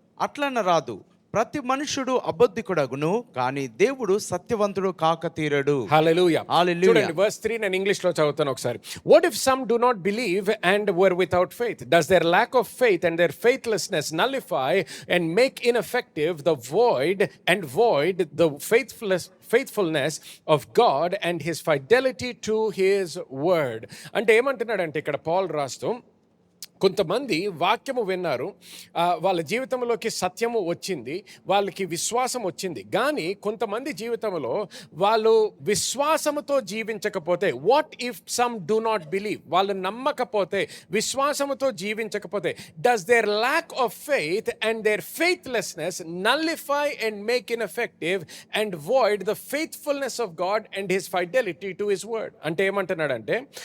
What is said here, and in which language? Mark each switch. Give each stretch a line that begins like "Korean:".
Telugu: అట్లన రాదు, ప్రతి మనుషుడు అబద్ధికుడగును, కానీ దేవుడు సత్యవంతుడు కాక తీరడు. హల్లెలూయా, హల్లెలూయా. చూడండి verse 3 నేను ఇంగ్లీష్ లో చదువుతాను ఒకసారి.
English: What if some do not believe and were without faith? Does their lack of faith and their faithlessness nullify and make ineffective the void the faithfulness of God and his fidelity to his word?
Telugu: అంటే ఏమంటున్నాడంటే ఇక్కడ Paul రాస్తూ, కొంతమంది వాక్యము విన్నారు, వాళ్ళ జీవితంలోకి సత్యము వచ్చింది, వాళ్ళకి విశ్వాసం వచ్చింది, కానీ కొంతమంది జీవితంలో వాళ్ళు విశ్వాసముతో జీవించకపోతే,
English: what if some do not believe,
Telugu: వాళ్ళు నమ్మకపోతే, విశ్వాసముతో జీవించకపోతే,
English: Does their lack of faith and their faithlessness nullify and make ineffective and void the faithfulness of God and his fidelity to his word.
Telugu: అంటే ఏమంటున్నాడంటే,